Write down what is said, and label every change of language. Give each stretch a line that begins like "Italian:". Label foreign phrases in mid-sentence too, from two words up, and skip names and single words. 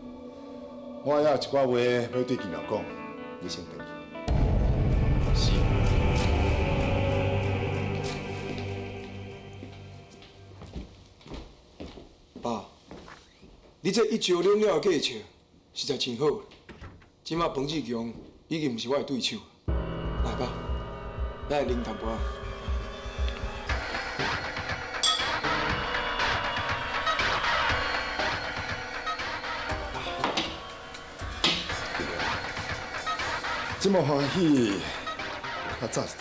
Min Nan Chinese: 我还有一寡话要对金明讲，你先等。是。爸，你这一招两了的计策实在真好。即马彭志强已经毋是我的对手，来吧，咱来啉淡薄仔。这么欢喜，较早一点。